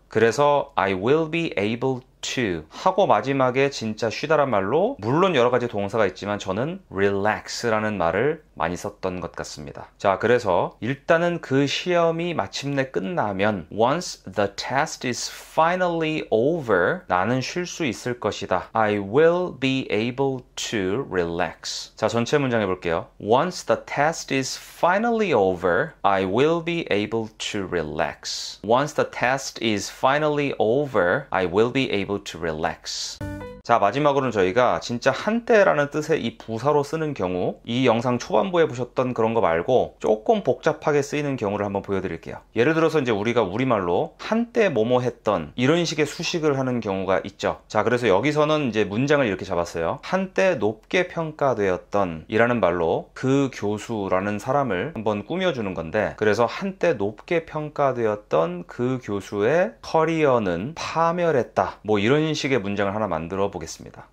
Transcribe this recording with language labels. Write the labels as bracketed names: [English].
[Korean] 그래서 [English] I will be able to [Korean] 하고 마지막에 진짜 쉬다란 말로, 물론 여러 가지 동사가 있지만 저는 relax라는 말을 많이 썼던 것 같습니다. 자, 그래서 일단은 그 시험이 마침내 끝나면 [English] once the test is finally over [Korean] 나는 쉴 수 있을 것이다. [English] I will be able to relax. [Korean] 자, 전체 문장 해볼게요. [English] Once the test is finally over I will be able to relax. Once the test is finally over I will be able to relax. [Korean] 자, 마지막으로는 저희가 진짜 한때라는 뜻의 이 부사로 쓰는 경우, 이 영상 초반부에 보셨던 그런 거 말고 조금 복잡하게 쓰이는 경우를 한번 보여드릴게요. 예를 들어서 이제 우리가 우리말로 한때 뭐뭐 했던 이런 식의 수식을 하는 경우가 있죠. 자, 그래서 여기서는 이제 문장을 이렇게 잡았어요. 한때 높게 평가되었던 이라는 말로 그 교수라는 사람을 한번 꾸며주는 건데, 그래서 한때 높게 평가되었던 그 교수의 커리어는 파멸했다 뭐 이런 식의 문장을 하나 만들어 보겠습니다.